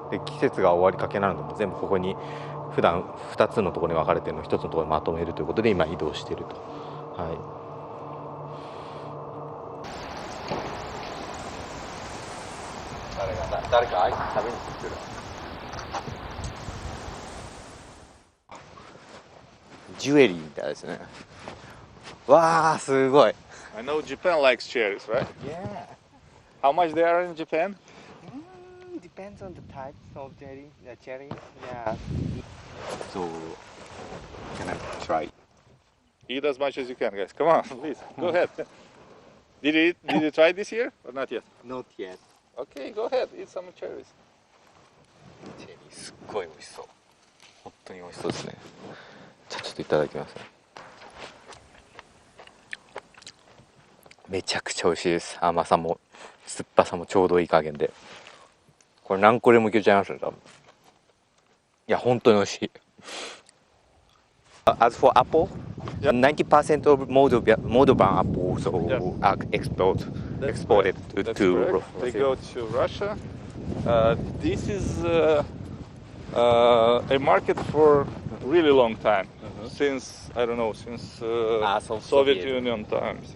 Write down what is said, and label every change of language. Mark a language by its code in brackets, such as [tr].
[ja] で、季節が終わりかけなので全部ここに普段2つのところに分かれているのを1つのところにまとめるということで今移動していると。はい。誰かアイス食べに来てる。ジュエリーみたいですね。わあ、すごい。 [en] I know Japan likes cherries, right? Yeah. How much they are in Japan? Depends on the types of cherries. Yeah. So, can I try? Eat as much as you can, guys. Come on, please. Go ahead. Did you try this year or not yet? Not yet. Okay, go ahead. Eat some cherries. [ja] チェリーすっごい美味しそう。本当に美味しそうですね。じゃあちょっといただきますね。めちゃくちゃ美味しいです。甘さも酸っぱさもちょうどいい加減で、これ何個でもいけちゃいますね、多分。いや本当に美味しい。 [en] As for apple, 90% of Moldovan apples are exported to Russia. They go to Russia. This is a market for a really long time, since I don't know, since Soviet Union times.